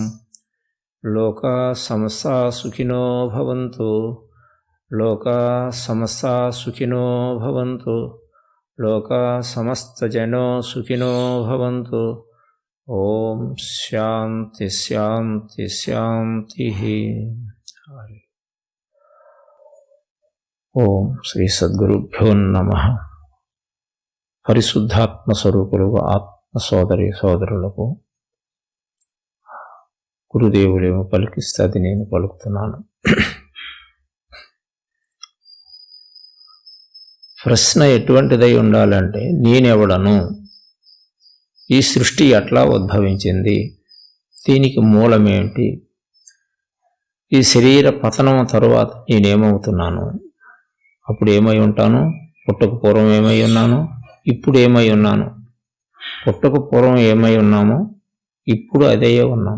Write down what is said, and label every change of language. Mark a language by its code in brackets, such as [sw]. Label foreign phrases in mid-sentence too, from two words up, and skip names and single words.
[sa] लोका समस्ता सुखिनो भवन्तु, लोका समस्ता सुखिनो भवन्तु, लोका समस्तजनो सुखिनो भवन्तु। ओम शांति शांति शांति। ओम श्री सद्गुरुभ्यो नमः। [te] परिशुद्धात्म स्वरूपुలుగా ఆత్మ సోదరి సోదరులకు గురుదేవులేమో పలికిస్తే అది నేను పలుకుతున్నాను. ప్రశ్న ఎటువంటిదై ఉండాలంటే, నేనెవడను, ఈ సృష్టి ఎట్లా ఉద్భవించింది, దీనికి మూలమేంటి, ఈ శరీర పతనం తరువాత నేనేమవుతున్నాను, అప్పుడు ఏమై ఉంటాను, పుట్టక పూర్వం ఏమై ఉన్నాను, ఇప్పుడు ఏమై ఉన్నాను, పుట్టక పూర్వం ఏమై ఉన్నామో ఇప్పుడు అదే ఉన్నాము.